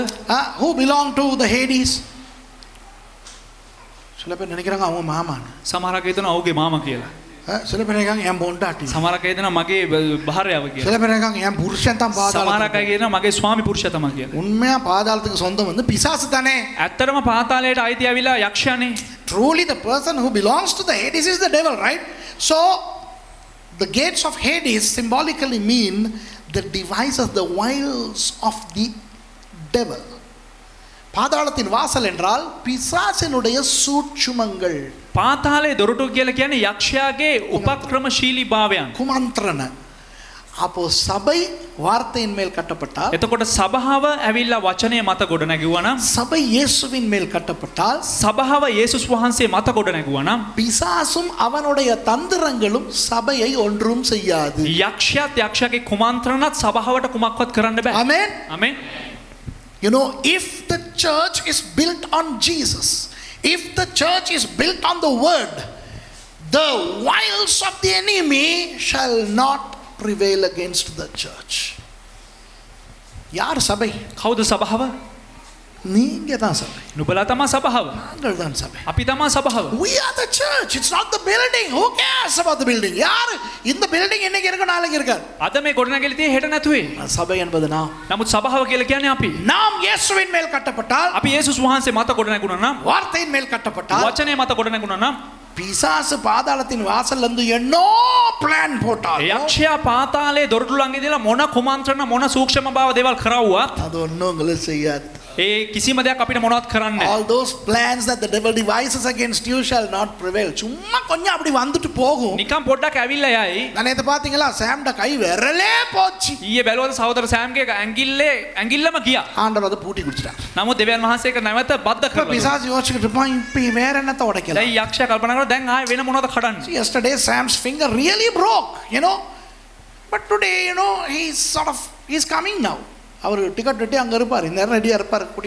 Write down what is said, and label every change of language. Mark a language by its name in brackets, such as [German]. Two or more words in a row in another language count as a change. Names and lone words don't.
[English] Who belong to the Hades? [Tamil] சில பேர் நினைக்கிறாங்க அவங்க மாமான்னு. [Sinhala] සමහරක් හිතනවා ඔහුගේ මාමා කියලා. [Tamil] சில பேர் நினைக்கிறாங்க என் பொண்டாட்டி. [Sinhala] සමහරක් හිතනවා මගේ භාර්යාව කියලා. [Tamil] சில பேர் நினைக்கிறாங்க என் புருஷன் தான் பாதாளம். [Sinhala] සමහරක් අය කියනවා මගේ ස්වාමි පුරුෂයා තමයි කියලා. [Tamil] உண்மையா பாதாளத்துக்கு சொந்தம் வந்து பிசாசு தானே. [Sinhala] ඇත්තටම පාතාලයට අයිති ඇවිලා යක්ෂයානේ. [English] Truly the person who belongs to the Hades is the devil, right? So the gates of Hades symbolically mean the devices, the wiles of the devil. [Tamil] பாதாளத்தின் வாசல் என்றால் பிசாசினுடைய சூட்சுமங்கள். [Sinhala] පාතාලයේ දොරටු කියලා කියන්නේ යක්ෂයාගේ උපක්‍රමශීලී භාවයන්. குமந்திரன. [Tamil] அப்போ சபை வார்த்தையின் மேல் கட்டப்பட்டால், [Sinhala] එතකොට සභාව ඇවිල්ලා වචනය මත ගොඩ නැගුවා නම්, [Tamil] சபை இயேசுவின் மேல் கட்டப்பட்டால், [Sinhala] සභාව යේසුස් වහන්සේ මත ගොඩ නැගුවා නම්, [Tamil] பிசாசும் அவனுடைய தந்திரங்களும் சபையை ஒன்றும் செய்யாது. [Sinhala] යක්ෂයාත් යක්ෂයාගේ කුමන්ත්‍රණත් සභාවට කුමක්වත් කරන්න බෑ. [English] Amen. [Sinhala] ආමෙන්. [English] You know, if the church is built on Jesus, if the church is built on the word, the wiles of the enemy shall not prevail against the church. [Tamil] யார் சபை? [Sinhala] කවුද සභාව? [Tamil] நீங்க தான் சபை. [Sinhala] නුඹලා තමයි සභාව. [Tamil] நாங்கள் தான் சபை. [Sinhala] අපි තමයි සභාව. [English] We are the church. It's not the building. Who cares about the building? [Tamil] யார் இந்த building இன்னைக்கு இருக்கு நாளைக்கு இருக்காது. [Sinhala] අද මේ ගොඩනැගිලි තියෙ හෙට නැතුවේ. [Tamil] சபை என்பது நாம். [Sinhala] නමුත් සභාව කියලා කියන්නේ අපි. [Tamil] நாம் இயேசுவின் மேல் கட்டப்பட்டால், [Sinhala] අපි යේසුස් වහන්සේ මත ගොඩ නැගුණා නම්, [Tamil] வார்த்தையின் மேல் கட்டப்பட்டால், [Sinhala] වචනය මත ගොඩ නැගුණා නම්, [Tamil] பிசாசு பாதாளத்தின் வாசல்ல இருந்து என்னோ பிளான் போட்டால், [Sinhala] යක්ෂයා පාතාලයේ දොරටු ළඟ ඉඳලා මොන කුමන්ත්‍රණ මොන සූක්ෂම භාව දේවල් කරවුවත් [Tamil] அது ஒன்றும் உங்களை செய்யாது. [Sinhala] ඒ කිසිම දෙයක් අපිට මොනවත් කරන්නේ නැහැ. [English] All those plans that the devil devises against you shall not prevail. [Tamil] சும்மா கொஞ்சம் அப்படி வந்துட்டு போகும். [Sinhala] නිකන් පොඩ්ඩක් ඇවිල්ලා යයි. [Tamil] நான் நேத்து பாத்தீங்களா, சாம்ட கை விரலே போச்சு. [Sinhala] ඊයේ බැලුවද සහෝදර සෑම්ගේ ඇඟිල්ලම ගියා. [Tamil] ஆண்டவர் அதை பூட்டி குடிச்சிட்டார். [Sinhala] නමුත් දෙවියන් වහන්සේ ඒක නැවත බද්ධ [Tamil] இப்ப [Sinhala] කරලා. [Tamil] பிசாசு யோசிச்சுட்டு இருப்பான், இப்ப வேற என்னத்த உடைக்கலாம். [Sinhala] දැන් යක්ෂයා කල්පනා කරනවා දැන් ආයේ වෙන මොනවද කඩන්නේ? [English] Yesterday Sam's finger really broke, you know. But today, you know, he's coming now. [Tamil] அவர் டிக்கெட் வெட்டி அங்க இருப்பார், இந்த நேரம் ரெடியா இருப்பார் கூட்டிட்டு